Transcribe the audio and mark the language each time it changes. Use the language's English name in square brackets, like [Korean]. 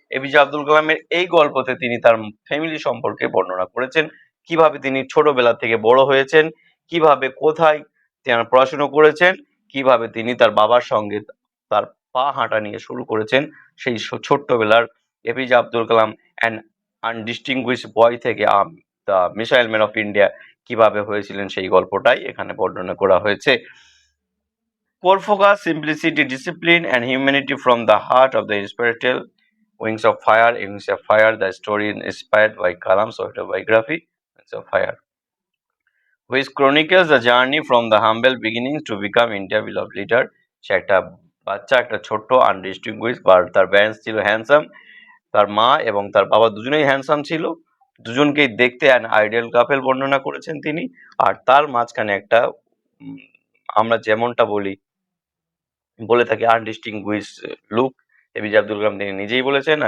[Bangla] APJ Abdul কালামের এই গল্পতে তিনি তার ফ্যামিলি সম্পর্কে বর্ণনা করেছেন, কিভাবে তিনি ছোটবেলা থেকে বড় হয়েছেন, কিভাবে কোথায় তিনি পড়াশুনো করেছেন, কিভাবে তিনি তার বাবার সঙ্গে তার পা হাঁটা নিয়ে শুরু করেছেন সেই ছোট্টবেলার এপিজে আব্দুল কালাম [English] and undistinguished boy [Bangla] থেকে the missile man of India কিভাবে হয়েছিলেন, সেই গল্পটাই এখানে বর্ণনা করা হয়েছে। [English] Core focus, simplicity, discipline, and humanity from the heart of the inspirational Wings of Fire. Wings of Fire, the story inspired by Kalam's autobiography, Wings of Fire, which chronicles the journey from the humble beginnings to become India beloved leader. [Bangla] সে একটা বাচ্চা, একটা ছোট্ট আনডিস্টিংগুইশ, আর তার parents ছিল handsome. তার মা এবং তার বাবা দুজনেই হ্যান্ডসাম ছিল, দুজনকেই দেখতে [English] an ideal couple [Bangla] বর্ণনা করেছেন তিনি। আর তার মাঝখানে একটা আমরা যেমনটা বলে থাকি আনডিস্টিংগুইশ লুক, এপিজে আব্দুল কালাম তিনি নিজেই বলেছেন।